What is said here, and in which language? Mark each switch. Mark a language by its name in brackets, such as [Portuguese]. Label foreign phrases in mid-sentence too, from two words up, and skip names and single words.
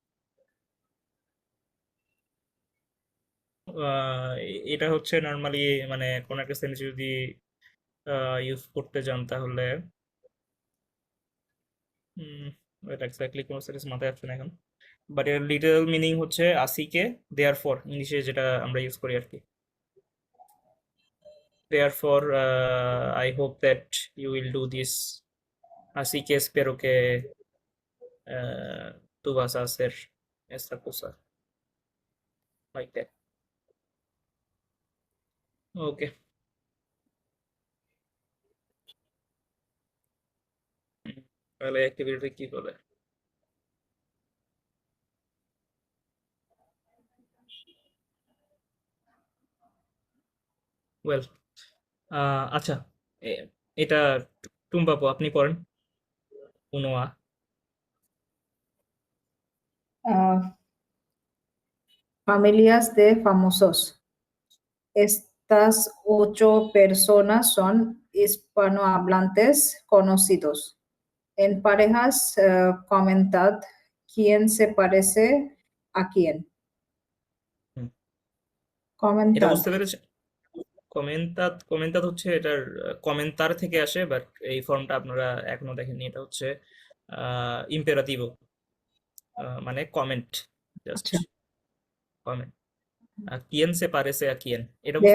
[Bangla] এটা হচ্ছে নর্মালি মানে কোন একটা সেন্টেন্স যদি ইউজ করতে যান তাহলে এটা এক্স্যাক্টলি কোন সেন্টেন্স মাথায় আসছে না এখন, বাট এর লিটারাল মিনিং হচ্ছে [Spanish] así que [English] there for, [Bangla] ইংলিশে যেটা আমরা ইউজ করি আর কি। [English] Therefore, I hope that you will do this. [Spanish] Así que espero que tú vas a hacer esta cosa. [English] Like that. Okay. [Bangla] তাহলে অ্যাক্টিভিটি কি বলে? ওয়েল, আচ্ছা, এটা টুম্বাপু আপনি পড়েন, উনোয়া। [Spanish] Familias de famosos. Estas 8 personas son hispanohablantes conocidos. En parejas, comentad quién se parece a quién. [Bangla] হুম, এটা [Spanish] Comentad. [Bangla] বুঝতে পেরেছেন? কমেন্তাত হচ্ছে এটার কমেন্তার থেকে আসে, বাট এই ফর্মটা আপনারা এখনো দেখেননি। এটা হচ্ছে ইম্পেরাটিভো, মানে কমেন্ট, জাস্ট আচ্ছা, কমেন্ট। [Spanish] quién se parece a quién, [Bangla] এটা বুঝতে